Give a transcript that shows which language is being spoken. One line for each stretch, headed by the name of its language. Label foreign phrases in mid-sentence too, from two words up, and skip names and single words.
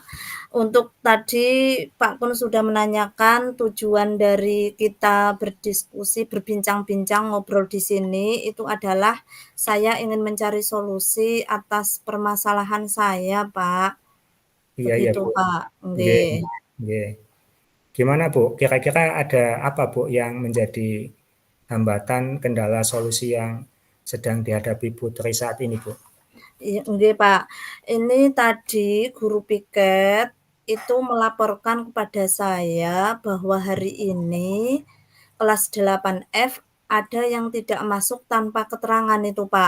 Indonesian: Untuk tadi Pak Kun sudah menanyakan tujuan dari kita berdiskusi, berbincang-bincang, ngobrol di sini itu adalah saya ingin mencari solusi atas permasalahan saya, Pak. Iya, iya, Begitu, Bu. Pak. Nggih, Nggih. nggih. Gimana, Bu? Kira-kira ada apa, Bu, yang menjadi hambatan, kendala, solusi yang sedang dihadapi Putri saat ini, Bu? Iya, nggih, Pak. Ini tadi guru piket itu melaporkan kepada saya bahwa hari ini kelas 8F ada yang tidak masuk tanpa keterangan itu, Pak.